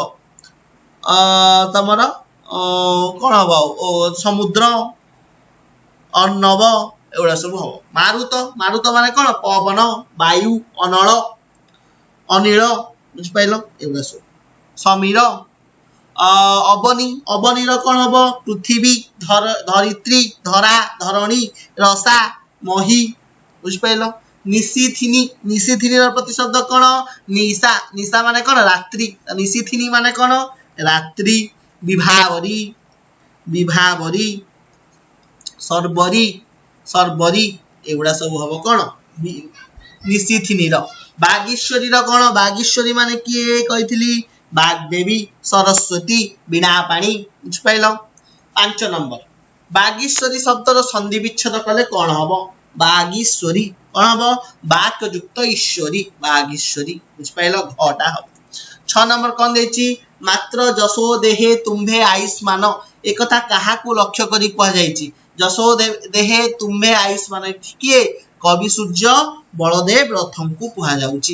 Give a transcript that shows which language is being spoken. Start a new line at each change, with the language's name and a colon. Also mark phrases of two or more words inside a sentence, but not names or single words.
Odia: ତମର କଣ ହବ? ସମୁଦ୍ର ଅର୍ଣ୍ଣବ ଏଗୁଡ଼ା ସବୁ ହଉ। ମାରୁତ ମାନେ କଣ? ପବନ ବାୟୁ ଅନଳ ଅନିଳ। ବୁଝିପାରିଲ? ଏଗୁଡ଼ା ସବୁ। ସମୀର ଅବନୀ କଣ ହଉ? ପୃଥିବୀ ଧରିତ୍ରୀ ଧରା ଧରଣୀ ରସା ମହୀ। ବୁଝିପାରିଲ? ନିଶୀଥିନୀ ପ୍ରତିଶବ୍ଦ କଣ? ନିଶା ମାନେ କଣ? ରାତ୍ରି। ନିଶୀଥିନୀ ମାନେ କଣ? रात्रि। ବିଭାବରୀ ଶର୍ବରୀ ଏଗୁଡ଼ା ସବୁ ହଉ କଣ? ନିଶୀଥିନୀ। ବାଗୀଶ୍ୱରୀ କଣ? ବାଗୀଶ୍ୱରୀ ମାନେ କିଏ କହିଥିଲି? ବାଗଦେବୀ ସରସ୍ୱତୀ ବୀଣା ପାଣି। ବୁଝିପାରିଲ? 5 ନମ୍ବର ବାଗୀଶ୍ୱରୀ ଶବ୍ଦର ସନ୍ଧି ବିଚ୍ଛେଦ କଲେ କଣ ହଉ? ବାଗୀଶ୍ୱରୀ କଣ ହଉ? ବାକ ଯୁକ୍ତ ଈଶ୍ୱରୀ ବାଗୀଶ୍ୱରୀ। ବୁଝିପାରିଲ? ଘଟା ହଉ। 6 ନମ୍ବର କଣ ଦେଇଛି? ମାତ୍ର ଯଶୋ ଦେହେ ତୁମ୍ଭେ ଆୟୁଷ୍ମାନ। ଏ କଥା କାହାକୁ ଲକ୍ଷ୍ୟ କରି କୁହା ଯାଇଛି? ଯଶୋ ଦେହେ ତୁମ୍ଭେ ଆୟୁଷ୍ମାନ କିଏ? କବି ସୂର୍ଯ୍ୟ ବଳଦେବ ରଥଙ୍କ କୁ କୁହା ଯାଉଛି।